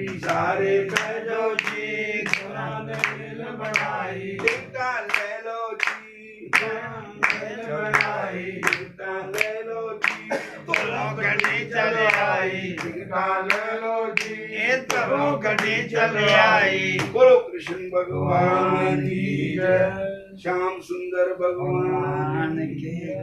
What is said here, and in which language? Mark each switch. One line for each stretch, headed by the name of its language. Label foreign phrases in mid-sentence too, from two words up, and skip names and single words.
Punjabi: ਸਾਰੇ ਬਹਿ ਜਾਓ ਜੀ ਗੁਰਾਂ ਨੇ ਰੇਲ ਬਣਾਈ ਟਿਕਟਾਂ ਲੈ ਲਓ ਜੀ ਰੇਲ ਬਣਾਈ ਟਿਕਟਾਂ ਲੈ ਲਓ ਜੀ ਧਰੋਂ ਗੱਡੀ ਚੱਲ ਆਈ ਟਿਕਟਾਂ ਲੈ ਲਓ ਜੀ ਇਹ ਧਰੋਂ ਗੱਡੀ ਚੱਲ ਆਈ
Hindi: बोलो कृष्ण भगवान की जय श्याम सुंदर भगवान भगवान की